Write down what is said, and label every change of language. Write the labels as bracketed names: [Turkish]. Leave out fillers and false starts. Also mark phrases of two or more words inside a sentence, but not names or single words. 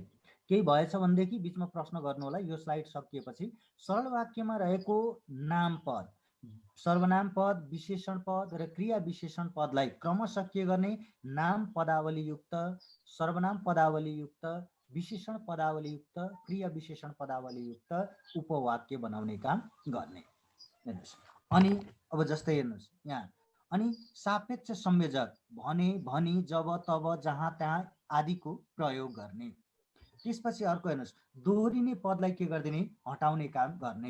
[Nepali] केही भएछ भनेदेखि बिचमा प्रश्न गर्नु होला। यो स्लाइड सकिएपछि सरल वाक्यमा रहेको नाम पद, सर्वनाम पद, विशेषण पद र क्रिया विशेषण पदलाई क्रमशः के गर्ने? नाम पदावलीयुक्त, सर्वनाम पदावलीयुक्त, विशेषण पदावलीयुक्त, क्रिया विशेषण पदावलीयुक्त उपवाक्य बनाउने काम गर्ने। हेर्नुहोस्, अनि अब जस्तै हेर्नुहोस् यहाँ, अनि सापेक्ष संयोजक भने, भनी, जब, तब, जहाँ, त्यहाँ आदिको प्रयोग गर्ने। त्यसपछि अर्को हेर्नुहोस्, दोहोरिने पदलाई के गरिदिने? हटाउने काम गर्ने।